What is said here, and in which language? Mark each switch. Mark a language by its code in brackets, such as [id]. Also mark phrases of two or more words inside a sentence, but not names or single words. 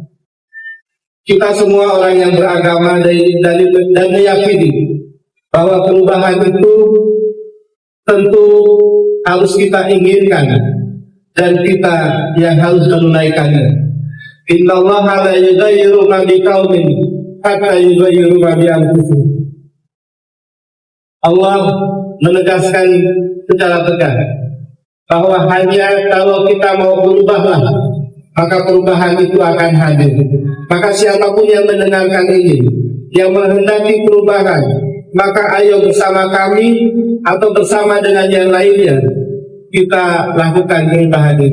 [id] Kita semua orang yang beragama dan meyakini bahwa perubahan itu tentu harus kita inginkan dan kita yang harus menunaikannya. [ar] إن الله لا يغير ما بقوم حتى يغيروا ما بأنفسهم. [id] Allah menegaskan secara tegas bahwa hanya kalau kita mau berubahlah, maka perubahan itu akan hadir. Maka siapapun yang mendengarkan ini, yang menghendaki perubahan, maka ayo bersama kami atau bersama dengan yang lainnya kita lakukan perubahan ini.